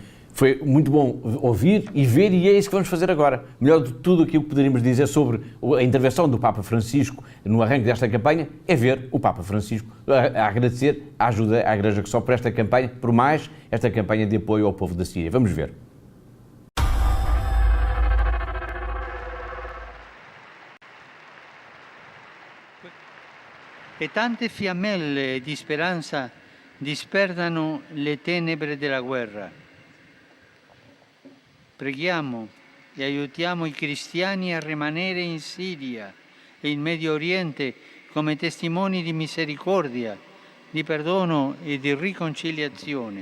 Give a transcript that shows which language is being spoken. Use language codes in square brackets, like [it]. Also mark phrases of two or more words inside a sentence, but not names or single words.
[pt] Foi muito bom ouvir e ver, e é isso que vamos fazer agora. Melhor de tudo aquilo que poderíamos dizer sobre a intervenção do Papa Francisco no arranque desta campanha é ver o Papa Francisco a agradecer a ajuda à Igreja que Sofre por esta campanha, por mais esta campanha de apoio ao povo da Síria. Vamos ver. [it] E tante fiammelle di speranza disperdano le tenebre della guerra. Preghiamo e aiutiamo i cristiani a rimanere in Siria e in Medio Oriente come testimoni di misericordia, di perdono e di riconciliazione.